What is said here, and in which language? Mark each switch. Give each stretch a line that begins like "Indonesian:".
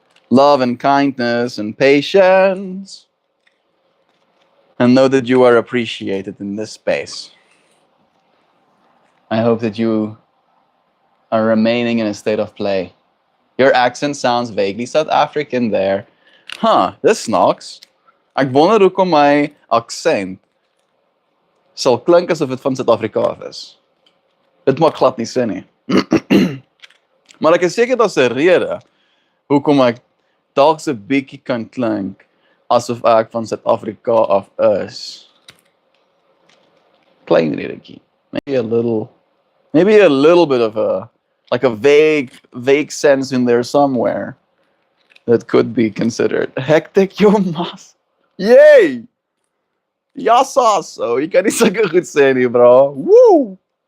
English: Love and kindness and patience. And know that you are appreciated in this space. I hope that you are remaining in a state of play. Your accent sounds vaguely South African there. Huh, this snacks.
Afrikaans: Ek wonder hoekom my accent sal klink asof dit van Suid-Afrika is. Dit maak glad nie sin nie. Maar ek is seker daar's 'n rede hoekom ek dalk so 'n bietjie kan klink asof ek van Suid-Afrika af is. Klein redetjie.
English: Maybe a little bit of a vague sense in there somewhere that could be considered. Hectic Jomas. Yay! Yasaso.
Afrikaans: Jy kan nie sulke goed sê nie, bro. Woo!